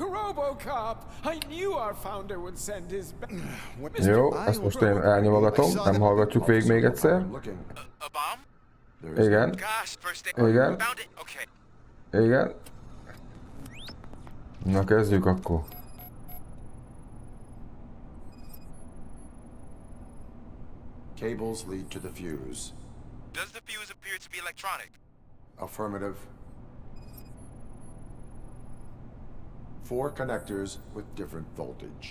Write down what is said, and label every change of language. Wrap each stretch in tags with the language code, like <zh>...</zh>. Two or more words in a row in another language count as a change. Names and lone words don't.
<hu>Jó, ezt most én elnyomogatom, nem hallgatjuk végig még egyszer. Igen. Igen. Igen. Na kezdjük akkor.</hu> <en>Cables lead to the fuse. Does the fuse appear to be electronic? Affirmative. 4 connectors with different voltage.</en>